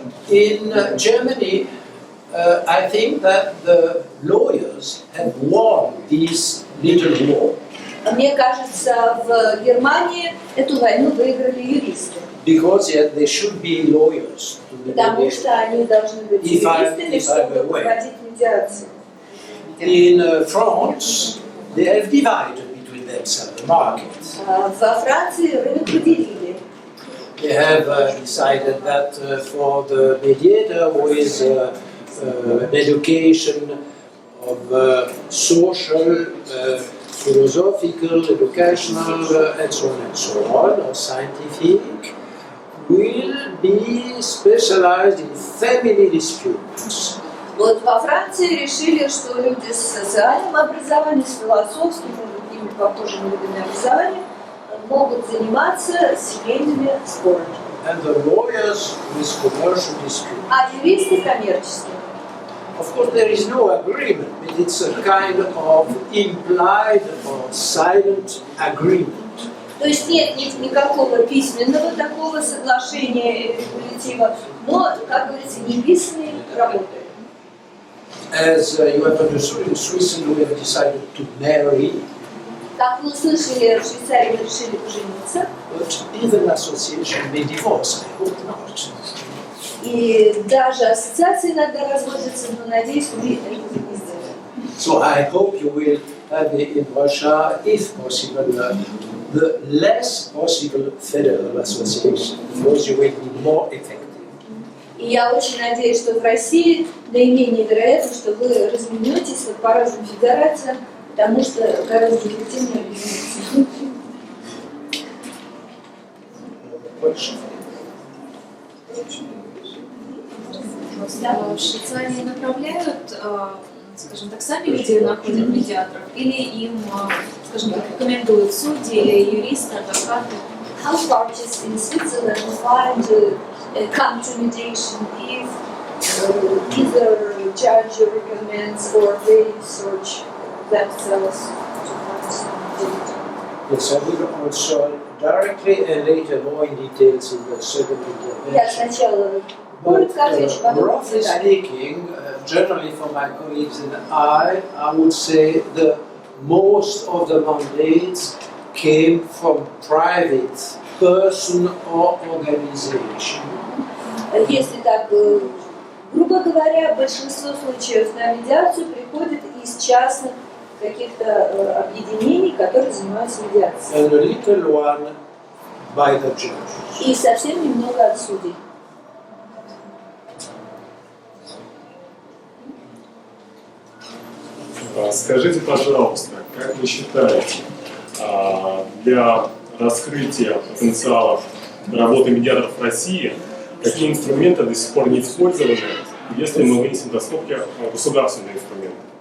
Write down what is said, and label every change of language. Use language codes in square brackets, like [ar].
[en] In Germany, I think that the lawyers have won this little war. [ru] Мне кажется, в Германии эту войну выиграли юристы. [en] Because they should be lawyers. [ru] Потому что они должны быть юристами, чтобы проводить медиацию. [en] In France, they have divided between themselves the market. [ru] Во Франции рынок поделили. [en] They have decided that for the mediator who is an education of social, philosophical, educational, and so on, or scientific, will be specialized in family disputes. [ru] Вот во Франции решили, что люди с социальным образованием, с философским и другими похожими видами образования могут заниматься семейными спорами. [en] And the lawyers with commercial disputes. [ru] А юристы коммерческие. [en] Of course, there is no agreement, but it's a kind of implied or silent agreement. [ru] То есть нет никакого письменного такого соглашения или регулятива, но, как говорится, неписанные работают. [en] As you have understood, in Switzerland we have decided to marry. [ru] Как вы услышали, в Швейцарии мы решили пожениться. [en] But even association may divorce, I hope not. [ru] И даже ассоциации иногда разводятся, но надеюсь, мы это не сделаем. [en] So I hope you will have in Russia, if possible, the less possible federal association, because you will be more effective. [ru] И я очень надеюсь, что в России наименее вероятно, что вы разменетесь по разным федерациям, потому что гораздо эффективнее объединиться. В Швейцарии направляют, скажем так, сами люди находят медиаторов, или им, скажем так, рекомендуют судьи или юристы, адвокаты? [en] How parties in Switzerland find come to mediation if either judge recommends or they search themselves to find mediation? Yes, I will answer directly and later more in details in the second [ru] Я [en] intervention. [ru] сначала [en] But [ru] коротко отвечу, потом [en] roughly [ru] детали. [en] speaking, generally for my colleagues and I would say the most of the mandates came from private person or organization. [ru] Если так, грубо говоря, большинство случаев на медиацию приходит из частных каких-то объединений, которые занимаются медиацией. [en] And a little one by the judges. [ru] И совсем немного от судей. Скажите, пожалуйста, как вы считаете, для раскрытия потенциала работы медиаторов в России, какие инструменты до сих пор не использованы, если мы вынесем до скобки государственные инструменты?